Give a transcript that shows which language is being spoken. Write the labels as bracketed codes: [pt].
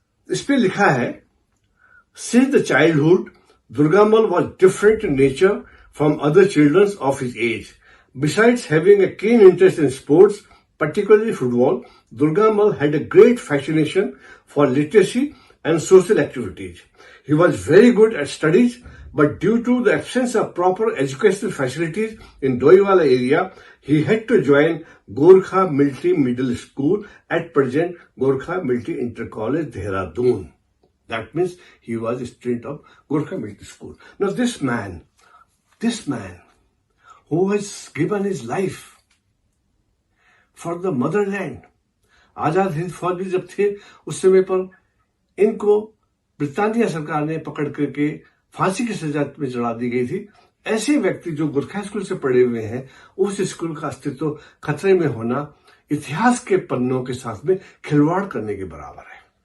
[hi] इस पे लिखा है, [en] Since the childhood Durgamal was different in nature from other children of his age. Besides having a keen interest in sports, particularly football, Durgamal had a great fascination for literacy and social activities. He was very good at studies, but due to the absence of proper educational facilities in Doiwala area, he had to join Gorkha Military Middle School, at present Gorkha Military Inter College, Dehradun. That means he was a student of Gorkha Military School. Now this man who has given his life for the motherland, [hi] Azad Hind फौज भी जब थे उस समय पर इनको Britannia सरकार ने पकड़ करके फांसी की सजा में चढ़ा दी गई थी। ऐसे व्यक्ति जो गुरखा स्कूल से पढ़े हुए हैं, उस स्कूल का अस्तित्व खतरे में होना इतिहास के पन्नों के साथ में खिलवाड़ करने के बराबर है।